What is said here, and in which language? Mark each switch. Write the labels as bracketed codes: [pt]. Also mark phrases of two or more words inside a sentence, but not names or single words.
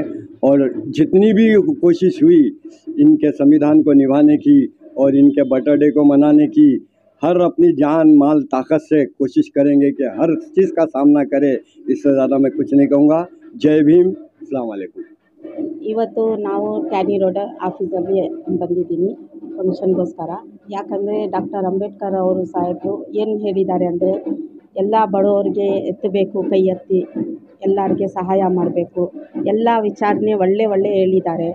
[hi] और जितनी भी कोशिश हुई इनके संविधान को निभाने की और इनके बर्थडे को मनाने की, हर अपनी जान माल ताकत से कोशिश करेंगे कि हर चीज़ का सामना करें। इससे ज़्यादा मैं कुछ नहीं कहूँगा। जय भीम, [ar] السلام عليكم. [kn] ಇವತ್ತು ನಾವು ಟ್ಯಾನಿ ರೋಡ್ ಆಫೀಸಲ್ಲಿ ಬಂದಿದ್ದೀನಿ ಫಂಕ್ಷನ್ಗೋಸ್ಕರ. ಯಾಕಂದರೆ ಡಾಕ್ಟರ್ ಅಂಬೇಡ್ಕರ್ ಅವರು ಸಾಹೇಬರು ಏನು ಹೇಳಿದ್ದಾರೆ ಅಂದರೆ, ಎಲ್ಲ ಬಡವರಿಗೆ ಎತ್ತಬೇಕು, ಕೈ ಎತ್ತಿ ಎಲ್ಲರಿಗೆ ಸಹಾಯ ಮಾಡಬೇಕು, ಎಲ್ಲ ವಿಚಾರಣೆ ಒಳ್ಳೆ ಹೇಳಿದ್ದಾರೆ.